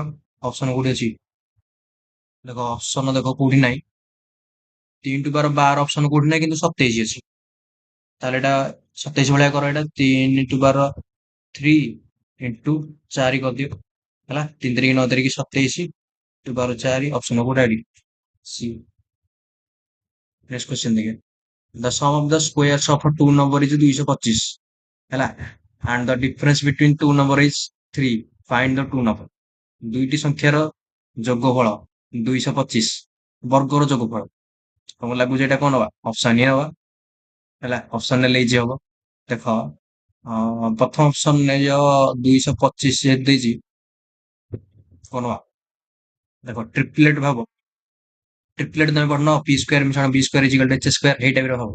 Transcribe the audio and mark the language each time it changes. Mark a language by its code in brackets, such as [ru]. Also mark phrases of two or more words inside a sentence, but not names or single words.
[or] ଅପସନ କୋଉଠି ଅଛି, ଦେଖ ଅପସନ ଦେଖ କୋଉଠି ନାହିଁ, 3 × 12 ଅପସନ କୋଉଠି ନାହିଁ, କିନ୍ତୁ 27 ଅଛି। ତାହେଲେ ଏଟା 27 ଭଳିଆ କର, ଏଟା 3 × 3 ଇଣ୍ଟୁ 4 କରିଦିଅ ହେଲା, 3 3 9 3 27 ଇଣ୍ଟୁ 12 4, ଅପସନ କୋଉଟା ଏଠି ସି। [en] next question [or] ଦେଖିଆ, [en] the sum of the squares of two number is 225 ହେଲା, and the difference between two number is 3, find the two number। [or] ଦୁଇଟି ସଂଖ୍ୟାର ଯୋଗଫଳ 225, ବର୍ଗର ଯୋଗଫଳ। ତମକୁ ଲାଗୁଛି ଏଇଟା କଣ ନବା, ଅପସନ ହିଁ ନବା ହେଲା। ଅପସନ ନେଲେ ଇଜି ହବ। ଦେଖ ପ୍ରଥମ ଅପସନ ନେଇଯାଅ 225 ଯେହେତୁ ଦେଇଛି, କଣ ନବା, ଦେଖ ଟ୍ରିପଲେଟ ଭାବ, ଟ୍ରିପଲେଟ ତମେ ପଢୁନ p² ମିଶାଣ b² = h², ଏଇ ଟାଇପ ର ହବ।